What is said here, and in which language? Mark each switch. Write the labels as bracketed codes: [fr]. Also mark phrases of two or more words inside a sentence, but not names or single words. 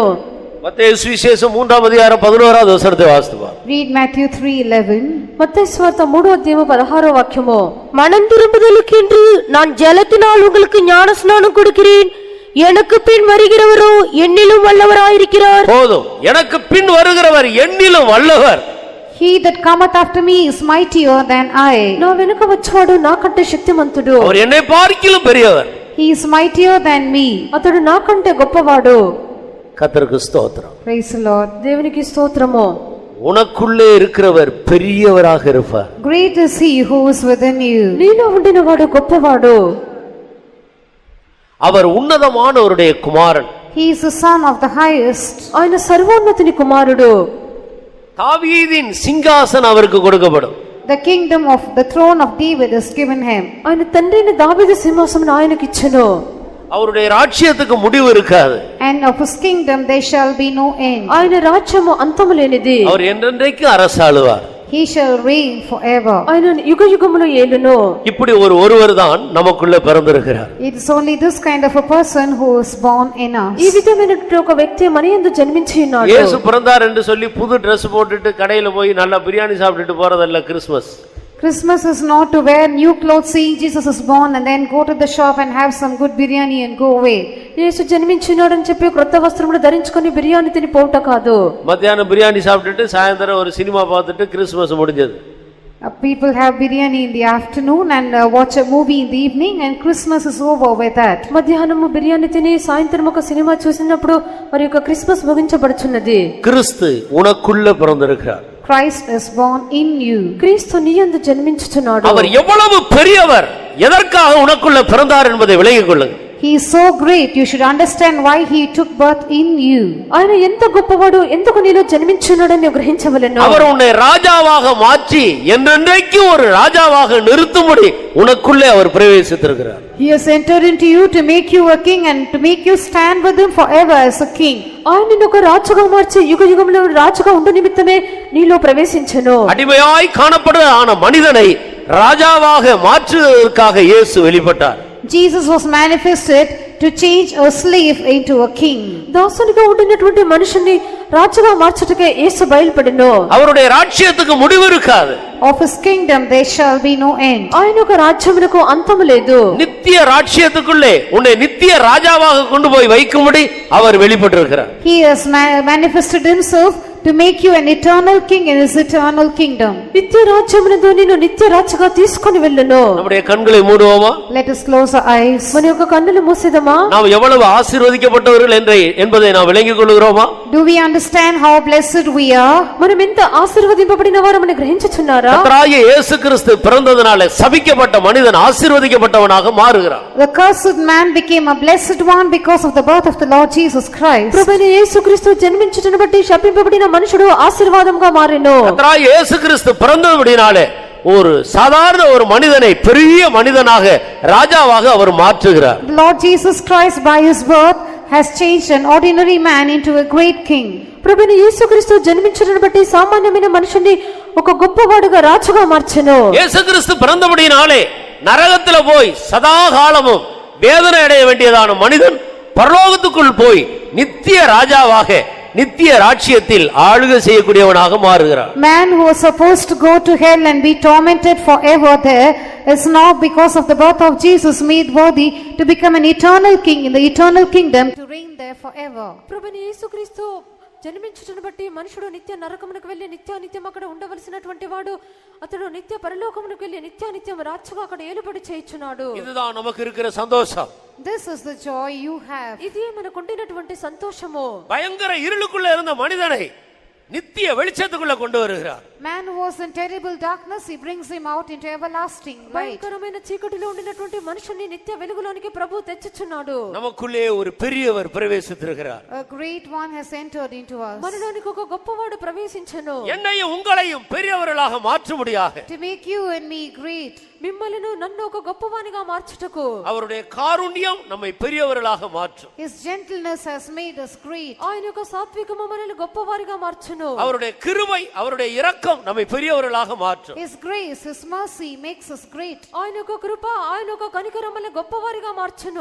[ta] மத்தேயு சுவிசேஷம் 3ஆம் அதிகாரம் 11வது வசனத்தை வாசித்துவா. [en] Read Matthew 3:11. [te] மத்தேயு சுவார்த்த 3వ అధ్యాయము 16వ వాక్యము. [ta] மனம் திரும்புதலுக்கென்று நான் ஜலத்தினால் உங்களுக்கு ஞானஸ்நானம் கொடுக்கிறேன், எனக்கு பின் வருகிறவரோ என்னிலும் வல்லவராயிருக்கிறார். போதும், எனக்கு பின் வருகிறவர் என்னிலும் வல்லவர். [en] He that cometh after me is mightier than I. [te] నా వెనుక వచ్చేవాడు నాకంటే శక్తిమంతుడు. [ta] அவர் என்னை பார்க்கிலும் பெரியவர். [en] He is mightier than me. [te] అతడు నాకంటే గొప్పవాడు. [ta] கர்த்தருக்கு ஸ்தோத்திரம். [en] Praise the Lord. [te] దేవునికి స్తోత్రము. [ta] உனக்குள்ளே இருக்கிறவர் பெரியவராக இருப்பார். [en] Great is he who is within you. [te] నీలో ఉండిన వాడు గొప్పవాడు. [ta] அவர் உன்னதமானவருடைய குமாரன். [en] He is the son of the highest. [te] ఆయన సర్వోన్నతుని కుమారుడు. [ta] தாவீதின் சிங்காசனம் அவருக்கு கொடுக்கப்படும். [en] The kingdom of the throne of David is given him. [te] ఆయన తండ్రిని దావీదు సింహాసనం ఆయనకి ఇచ్చెను. [ta] அவருடைய ராஜ்யத்துக்கு முடிவு இருக்காது. [en] And of his kingdom there shall be no end. [te] ఆయన రాజ్యము అంతము లేనిది. [ta] அவர் என்றென்றைக்கு அரசாளுவார். [en] He shall reign forever. [te] ఆయన యుగ యుగములు ఏలును. [ta] இப்படி ஒருவர் தான் நமக்குள்ள பிறந்திருக்கிறார். [en] It is only this kind of a person who is born in us. [te] ఈ విధమైనటువంటి ఒక వ్యక్తి మన యందు జన్మించి ఉన్నాడు. [ta] இயேசு பிறந்தார் என்று சொல்லி புது Dress போட்டுட்டு கடையில போய் நல்லா பிரியாணி சாப்பிட்டுட்டு போறதல்ல கிறிஸ்மஸ். [en] Christmas is not to wear new clothes seeing Jesus is born and then go to the shop and have some good biryani and go away. [te] యేసు జన్మించినాడని చెప్పి క్రొత్త వస్త్రములు ధరించుకొని బిర్యానీ తిని పోవుట కాదు. [ta] மத்தியானம் பிரியாணி சாப்பிட்டுட்டு சாயந்தரம் ஒரு சினிமா பார்த்துட்டு கிறிஸ்மஸ் முடிஞ்சது. [en] People have biryani in the afternoon and watch a movie in the evening and Christmas is over with that. [te] మధ్యాహ్నము బిర్యానీ తిని సాయంత్రం ఒక సినిమా చూసినప్పుడు మరి యొక్క క్రిస్మస్ ముగించబడుచున్నది. [ta] கிறிஸ்து உனக்குள்ள பிறந்திருக்கிறார். [en] Christ is born in you. [te] క్రీస్తు నీ యందు జన్మించుచున్నాడు. [ta] அவர் எவ்வளவு பெரியவர், எதற்காக உனக்குள்ள பிறந்தார் என்பதை விளங்கிக் கொள்ளுங்கள். [en] He is so great, you should understand why he took birth in you. [te] ఆయన ఎంత గొప్పవాడు, ఎందుకు నీలో జన్మించున్నాడని గ్రహించవలెను. [ta] அவர் உன்னை ராஜாவாக மாற்றி என்றென்றைக்கு ஒரு ராஜாவாக நிறுத்தும்படி உனக்குள்ளே அவர் பிரவேசித்திருக்கிறார். [en] He has entered into you to make you a king and to make you stand with him forever as a king. [te] ఆయన నిన్ను ఒక రాజుగా మార్చి యుగ యుగంలో రాజుగా ఉండు నిమిత్తమే నీలో ప్రవేశించెను. [ta] அடிமையாய் காணப்படுகிற மனிதனை ராஜாவாக மாற்றுவதற்காக இயேசு வெளிப்பட்டார். [en] Jesus was manifested to change a slave into a king. [te] దాసునిగా ఉండినటువంటి మనుషుని రాజుగా మార్చుటకే యేసు బయలుపడెను. [ta] அவருடைய ராஜ்யத்துக்கு முடிவு இருக்காது. [en] Of his kingdom there shall be no end. [te] ఆయన ఒక రాజ్యమునకు అంతము లేదు. [ta] நித்திய ராஜ்யத்துக்குள்ளே உன்னை நித்திய ராஜாவாக கொண்டு போய் வைக்கும்படி அவர் வெளிப்பட்டிருக்கிறார். [en] He has manifested himself to make you an eternal king in his eternal kingdom. [te] నిత్య రాజ్యమునందు నిన్ను నిత్య రాజుగా తీసుకొని వెళ్ళును. [ta] நம்முடைய கண்களை மூடுவோமா? [en] Let us close our eyes. [te] మన యొక్క కన్నులు మూసేదమా? [ta] நாம் எவ்வளவு ஆசீர்வதிக்கப்பட்டவர்கள் என்பதை நாம் விளங்கிக் கொள்கிறோமா? [en] Do we understand how blessed we are? [te] మనం ఎంత ఆశీర్వదింపబడిన వారమని గ్రహించుచున్నారా? [ta] கர்த்தராகிய இயேசு கிறிஸ்து பிறந்ததனாலே சபிக்கப்பட்ட மனிதன் ஆசீர்வதிக்கப்பட்டவனாக மாறுகிறான். [en] The cursed man became a blessed one because of the birth of the Lord Jesus Christ. [te] ప్రభువైన యేసుక్రీస్తు జన్మించుటను బట్టి శపింపబడిన మనుషుడు ఆశీర్వాదంగా మారెను. [ta] கர்த்தராகிய இயேசு கிறிஸ்து பிறந்தபடினாலே ஒரு சாதாரண ஒரு மனிதனை பெரிய மனிதனாக ராஜாவாக அவர் மாற்றுகிறார். [en] The Lord Jesus Christ by his birth has changed an ordinary man into a great king. [te] ప్రభువైన యేసుక్రీస్తు జన్మించుటను బట్టి సామాన్యమైన మనుషుని ఒక గొప్పవాడుగా రాజుగా మార్చెను. [ta] இயேசு கிறிஸ்து பிறந்தபடினாலே நரகத்தில் போய் சதா காலமும் வேதனை அடைய வேண்டியதான மனிதன் பரலோகத்துக்குள் போய் நித்திய ராஜாவாக நித்திய ராஜ்யத்தில் ஆளுகை செய்யக்கூடியவனாக மாறுகிறார். [en] Man who was supposed to go to hell and be tormented forever there is now because of the birth of Jesus made worthy to become an eternal king in the eternal kingdom to reign there forever. [te] ప్రభువైన యేసుక్రీస్తు జన్మించుటను బట్టి మనుషుడు నిత్య నరకమునకు వెళ్లి నిత్యానిత్యం అక్కడ ఉండవలసినటువంటి వాడు అతడు నిత్య పరలోకమునకు వెళ్లి నిత్యానిత్యం రాజుగా అక్కడ ఏలుబడి చేయుచున్నాడు. [ta] இதுதான் நமக்கு இருக்கிற சந்தோஷம். [en] This is the joy you have. [te] ఇది మనకు ఉండినటువంటి సంతోషము. [ta] பயங்கர இருளுக்குள்ள இருந்த மனிதனை நித்திய வெளிச்சத்துக்குள்ள கொண்டு வருகிறார். [en] Man who was in terrible darkness, he brings him out into everlasting light. [te] భయంకరమైన చీకటిలో ఉండినటువంటి మనుషుని నిత్య వెలుగులోనికి ప్రభు తెచ్చుచున్నాడు. [ta] நமக்குள்ளே ஒரு பெரியவர் பிரவேசித்திருக்கிறார். [en] A great one has entered into us. [te] మనలోనికి ఒక గొప్పవాడు ప్రవేశించెను. [ta] என்னையும் உங்களையும் பெரியவர்களாக மாற்றும்படியாக [en] To make you and me great. [te] మిమ్మల్ని నన్ను ఒక గొప్పవానిగా మార్చుటకు [ta] அவருடைய காருண்யம் நம்மை பெரியவர்களாக மாற்றும். [en] His gentleness has made us great. [te] ఆయన యొక్క సాత్వికము మనల్ని గొప్పవారిగా మార్చును. [ta] அவருடைய கிருபை, அவருடைய இரக்கம் நம்மை பெரியவர்களாக மாற்றும். [en] His grace, His mercy makes us great. [te] ఆయన యొక్క కృప, ఆయన యొక్క కనికరం మనల్ని గొప్పవారిగా మార్చును.